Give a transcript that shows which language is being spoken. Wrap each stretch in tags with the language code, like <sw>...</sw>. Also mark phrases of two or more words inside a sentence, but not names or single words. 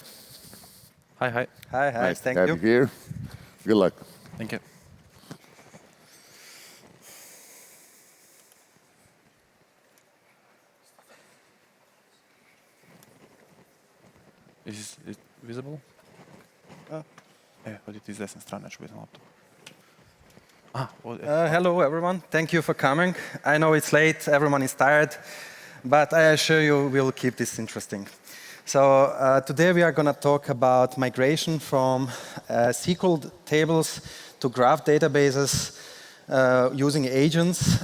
<en>Hi, hi. Hi, hi. Nice Thank to have you. you here. Good luck. Thank you. Is it visible?</en> <bg>Ходите из десна страна, ще видим лаптоп.</bg> <en>Hello, everyone. Thank you for coming. I know it's late, everyone is tired, but I assure you we'll keep this interesting. So today we are going to talk about migration from SQL tables to graph databases using agents.</en>